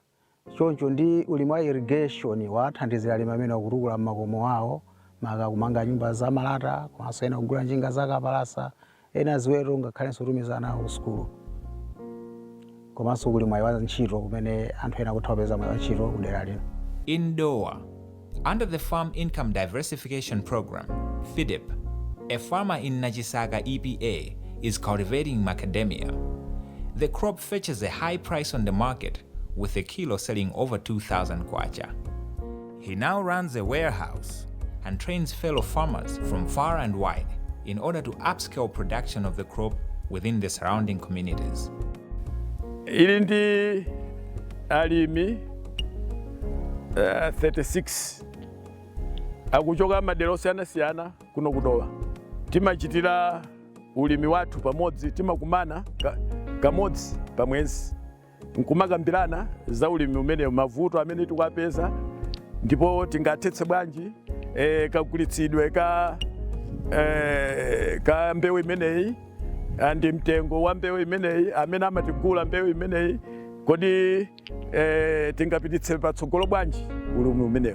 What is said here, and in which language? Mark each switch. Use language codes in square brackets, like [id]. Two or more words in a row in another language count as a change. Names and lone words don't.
[ny] Choncho ndi ulimi wa irrigation wathandizira alimi amene akutukula makomo awo maka kumanga nyumba za malata komanso ena kugula njinga za kapalasa ena ziweto ngakhalenso kutumizana ku sukulu komanso kuli mwayi wa ntchito kumene anthu ena akutha kupeza mwayi wa ntchito kudera lino. [en] In Doha, under the Farm Income Diversification Program, FIDIP, a farmer in Nachisaga EPA is cultivating macadamia. The crop fetches a high price on the market, with a kilo selling over 2,000 kwacha. He now runs a warehouse and trains fellow farmers from far and wide in order to upscale production of the crop within the surrounding communities. [ny] Ili ndi alimi 36 akuchoka madera osiyanasiyana kuno kudowa. Timachitira ulimi wathu pamodzi, timakumana kamodzi pamwezi nkumakambirana za ulimi umenewu, mavuto amene tikuwapeza ndipo tingathetse bwanji kagulitsidwe ka mbewu imeneyi ndi mtengo wa mbewu imeneyi amene amatigula mbewu imeneyi kodi tingapititse patsogolo bwanji ulimi umenewu.